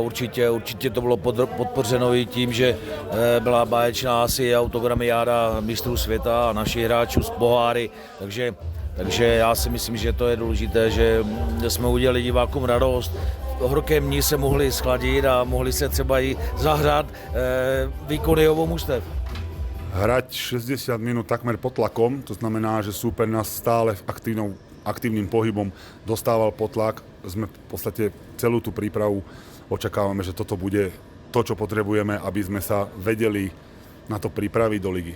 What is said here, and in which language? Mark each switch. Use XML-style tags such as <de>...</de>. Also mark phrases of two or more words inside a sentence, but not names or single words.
<cs>určitě to bylo podpořeno i tím, že byla báječná asi autogramiáda mistrů světa a našich hráčů z poháry, takže já si myslím, že to je důležité, že jsme udělali divákům radost. V horkém dní se mohli schladit a mohli se třeba i zahrát výkony obou mužstev.</cs> <sk>Hrať 60 minút takmer pod tlakom, to znamená, že súper nás stále aktívnym pohybom dostával pod tlak. Sme v podstate celú tú prípravu očakávame, že toto bude to, čo potrebujeme, aby sme sa vedeli na to pripraviť do ligy.</sk>